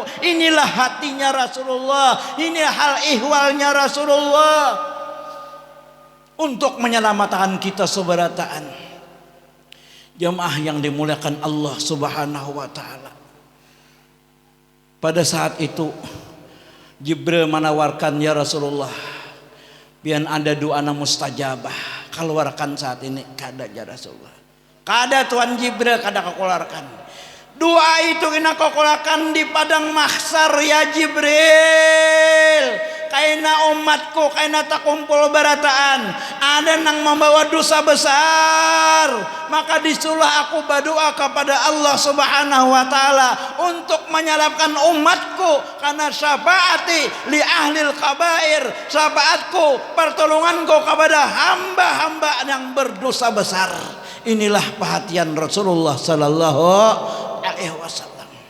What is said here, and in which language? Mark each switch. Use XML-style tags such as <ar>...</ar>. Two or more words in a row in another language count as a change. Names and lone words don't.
<id>Inilah hatinya Rasulullah, ini hal ihwalnya Rasulullah untuk menyelamatkan kita seberataan. Jamaah yang dimuliakan Allah</id> <ar>Subhanahu wa taala.</ar> <id>Pada saat itu Jibril menawarkan,</id> <ar>ya Rasulullah,</ar> <id>biar ada doa mustajabah, keluarkan saat ini.</id> <bjn>Kada</bjn> <ar>ya Rasulullah,</ar> <bjn>kada Tuhan Jibril kada keluarkan.</bjn> <id>Doa itu kena keluarkan di padang mahsyar ya Jibril.</id> <bjn>Kaina umatku, kaina tak kumpul berataan, ada nang membawa dosa besar, maka disuruh aku berdoa kepada Allah</bjn> <ar>Subhanahu wa taala</ar> <bjn>untuk menyelamatkan umatku, karena</bjn> <ar>syafaati li ahlil kabair,</ar> <bjn>syafaatku, pertolonganku kepada hamba-hamba yang berdosa besar.</bjn> <id>Inilah perhatian Rasulullah</id> <ar>sallallahu alaihi wasallam.</ar>